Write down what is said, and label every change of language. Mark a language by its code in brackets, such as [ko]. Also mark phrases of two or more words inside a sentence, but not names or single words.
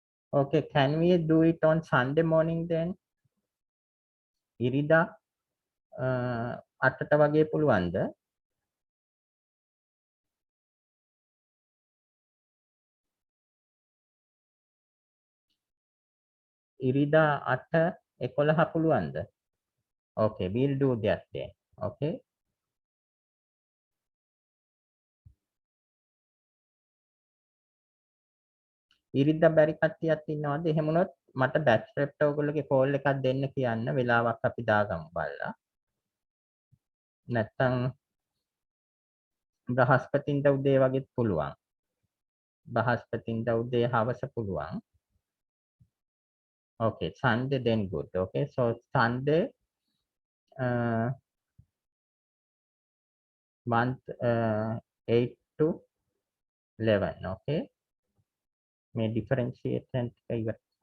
[en] Okay, can we do it on Sunday morning then? [si] ඉරිදා 8ට වගේ පුළුවන්ද? ඉරිදා 8:11 පුළුවන්ද? [en] Okay, we'll do that then. Okay. [si] ඉරිදා බැරි කට්ටියක් ඉන්නවද? එහෙම වුණොත් මට [en] batch rep [si] ඔයගොල්ලෝගේ කෝල් එකක් දෙන්න කියන්න වෙලාවක් අපි දාගමු බලලා. නැත්තම් බ්‍රහස්පතින්දා උදේ වගේත් පුළුවන්. බ්‍රහස්පතින්දා උදේ හවස පුළුවන්. [en] Okay, Sunday then good. Okay, so Sunday month 8 to 11. [si] Okay, මේ differentiation ටික ඉවර.